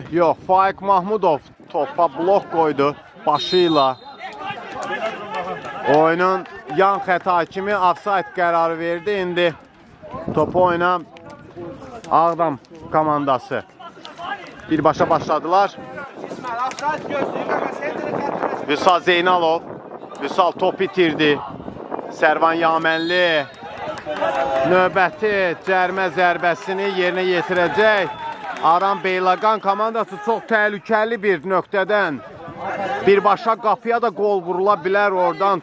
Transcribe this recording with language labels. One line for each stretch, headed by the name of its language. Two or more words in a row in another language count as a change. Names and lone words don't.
Azerbaijani: Yox, Faiq Mahmudov topa blok qoydu başıyla. Oyunun yan xəta kimi offside qərarı verdi. İndi topu oyna Ağdam komandası. Birbaşa başladılar.
Turkish: İsmail offside gözlüğü kanka sen direkt
Azerbaijani: Vüsal Zeynalov. Vüsal top itirdi. Sərvan Yamənli növbəti cərmə zərbəsini yerinə yetirəcək. Aram Beyləqan komandası çox təhlükəli bir nöqtədən birbaşa qapıya da qol vurula bilər oradan.